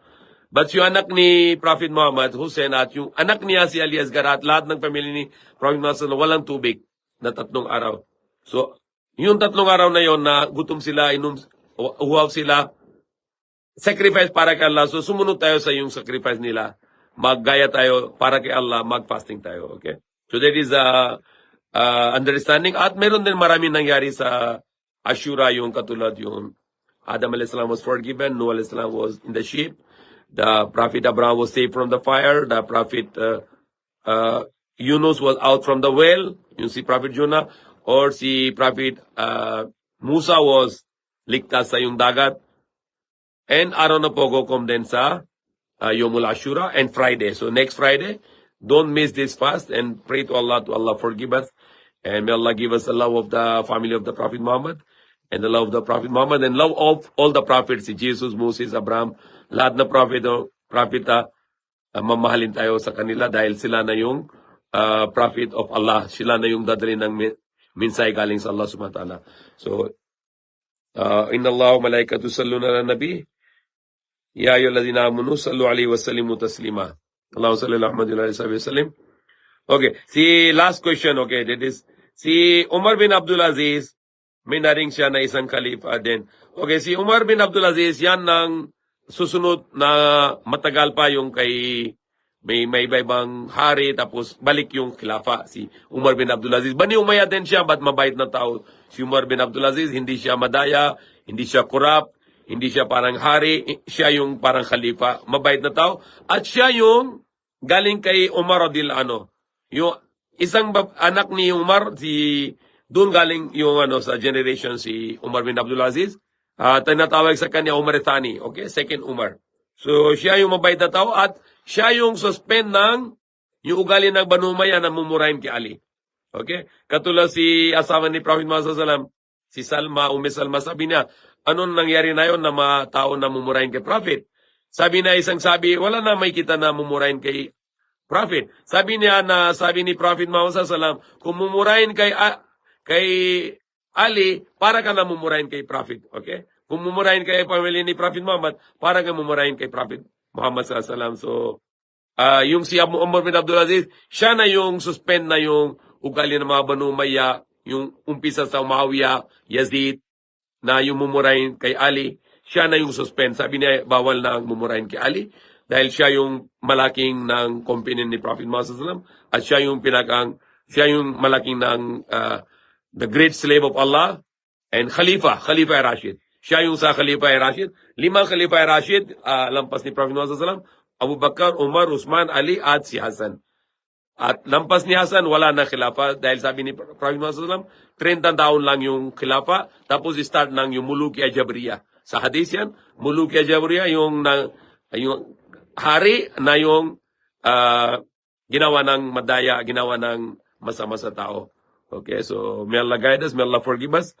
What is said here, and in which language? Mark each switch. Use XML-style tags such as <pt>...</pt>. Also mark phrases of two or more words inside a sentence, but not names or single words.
<tl>But yung anak ni Prophet Muhammad, Hussein, at yung anak niya si Ali Asgar, at lahat ng pamilya ni Prophet Muhammad, walang tubig na 3 araw. So, yung 3 araw na yon na gutom sila, uhaw sila, sacrifice para kay Allah. So, sumunod tayo sa yung sacrifice nila. Maggaya tayo para kay Allah, mag-fasting tayo. Okay?</tl> <en>So, that is understanding.</en> <tl>At meron din maraming nangyari sa Ashura, yung katulad yung Adam a.s.</tl> <en>was forgiven, Noah a.s. was in the ship, the Prophet Abraham was saved from the fire, the Prophet Yunus was out from the well,</en> <tl>yung si Prophet Jonah, or si Prophet Musa was ligtas sa yung dagat. And araw na po kukom din sa Yomul Ashura and Friday.</tl> <en>So next Friday, don't miss this fast and pray to Allah forgive us. And may Allah give us the love of the family of the Prophet Muhammad, and the love of the Prophet Muhammad, and love of all the prophets,</en> <tl>si Jesus, Moses, Abraham, lahat na prophet, mamahalin tayo sa kanila dahil sila na yung</tl> <en>prophet of Allah.</en> <tl>Sila na yung dadalhin ng minsay galing sa Allah</tl> <ar>سبحانه وتعالى. So, إن الله و ملائكته يصلون على النبي. يا أيها الذين آمنوا صلوا عليه و سلموا تسليما. اللهم صل على محمد و على آله و سلم.</ar> <en>Okay, si last question, okay, that is,</en> <tl>si Umar bin Abdul Aziz, may naring siya na isang khalifa din. Okay, si Umar bin Abdul Aziz, yan ng susunod na matagal pa yung kay may iba-ibang hari, tapos balik yung khilafa, si Umar bin Abdul Aziz. Bani Umayyad din siya, ba't mabait na tao? Si Umar bin Abdul Aziz, hindi siya madaya, hindi siya korap, hindi siya parang hari, siya yung parang khalifa, mabait na tao. At siya yung galing kay Umar</tl> <ar>رضي الله عنه.</ar> <tl>Yung isang anak ni Umar, doon galing yung sa generation si Umar bin Abdul Aziz. Tinatawag sa kanya Umar Thani, okay?</tl> <en>Second Umar.</en> <tl>So siya yung mabait na tao at siya yung suspend ng yung ugali ng Banu Umayyah na mumurahin kay Ali. Okay? Katulad si asawa ni Prophet Muhammad</tl> <ar>صلى الله عليه وسلم,</ar> <tl>si Salma, Salma, sabi niya, anong nangyari na yon na mga tao na mumurahin kay Prophet? Sabi na wala na may kita na mumurahin kay Prophet. Sabi ni Prophet Muhammad</tl> <ar>صلى الله عليه وسلم,</ar> <tl>kung mumurahin kay Ali, para ka na mumurahin kay Prophet. Okay? Kung mumurahin kay pamilya ni Prophet Muhammad, para ka mumurahin kay Prophet Muhammad</tl> <ar>صلى الله عليه وسلم.</ar> <tl>So, yung si Umar bin Abdul Aziz, siya na yung suspend na yung ugali ng mga Banu Umayyah, yung umpisa sa Muawiyah, Yazid, na yung mumurahin kay Ali, siya na yung suspend. Sabi niya, bawal na ang mumurahin kay Ali, dahil siya yung malaking ng company ni Prophet Muhammad</tl> <ar>صلى الله عليه وسلم,</ar> <tl>at siya yung malaking ng</tl> <en>the great slave of Allah, and</en> <ar>خليفة راشد.</ar> <tl>Siya yung sa</tl> <ar>خليفة راشد.</ar> <tl>5</tl> <ar>خليفة راشد,</ar> <tl>lampas ni Prophet Muhammad</tl> <ar>صلى الله عليه وسلم,</ar> <tl>Abu Bakar, Umar, Usman, Ali, at si Hasan. At lampas ni Hasan, wala na khilafa dahil sabi ni Prophet Muhammad</tl> <ar>صلى الله عليه وسلم,</ar> <tl>30 taon lang yung khilafa, tapos start ng yung</tl> <ar>ملكية جبرية.</ar> <tl>Sa hadith yan,</tl> <ar>ملكية جبرية,</ar> <tl>yung hari na yung ginawa ng madaya, ginawa ng masama sa tao.</tl> <en>Okay, so may Allah guide us, may Allah forgive us.</en>